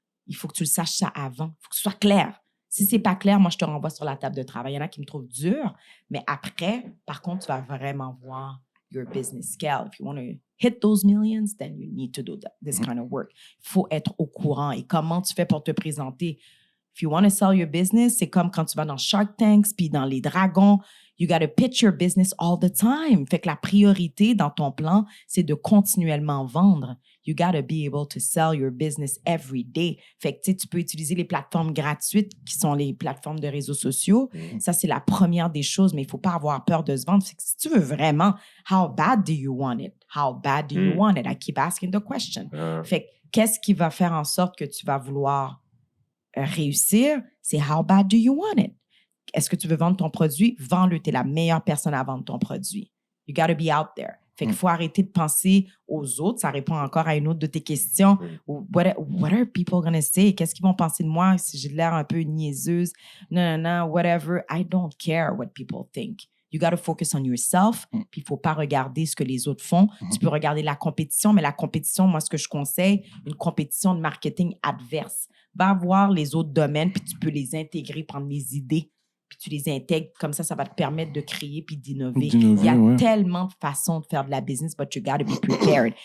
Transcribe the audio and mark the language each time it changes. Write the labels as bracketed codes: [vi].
[fr] Il faut que tu le saches ça avant. Il faut que ce soit clair. Si c'est pas clair, moi, je te renvoie sur la table de travail. Il y en a qui me trouvent dur, mais après, par contre, tu vas vraiment voir [en] your business scale. If you want to hit those millions, then you need to do this kind of work. [fr] Il faut être au courant. Et comment tu fais pour te présenter? [en] If you want to sell your business, [fr] c'est comme quand tu vas dans Shark Tanks puis dans les dragons. [en] You got to pitch your business all the time. [fr] Fait que la priorité dans ton plan, c'est de continuellement vendre. [en] You got to be able to sell your business every day. [fr] Fait que tu peux utiliser les plateformes gratuites qui sont les plateformes de réseaux sociaux. Ça, c'est la première des choses, mais il ne faut pas avoir peur de se vendre. Fait que si tu veux vraiment, [en] how bad do you want it? How bad do you want it? I keep asking the question. [fr] Fait que qu'est-ce qui va faire en sorte que tu vas vouloir réussir? C'est [en] how bad do you want it? [fr] Est-ce que tu veux vendre ton produit? Vends-le. Tu es la meilleure personne à vendre ton produit. [en] You got to be out there. [fr] Fait qu'il faut arrêter de penser aux autres. Ça répond encore à une autre de tes questions. [en] What are people going to say? [fr] Qu'est-ce qu'ils vont penser de moi si j'ai l'air un peu niaiseuse? Non, whatever. [en] I don't care what people think. You got to focus on yourself. [fr] Puis il ne faut pas regarder ce que les autres font. Tu peux regarder la compétition, mais la compétition, moi, ce que je conseille, une compétition de marketing adverse. Va voir les autres domaines, puis tu peux les intégrer, prendre les idées, puis tu les intègres. Comme ça va te permettre de créer puis d'innover. Il y a tellement de façons de faire de la business, [en] but you got to be prepared.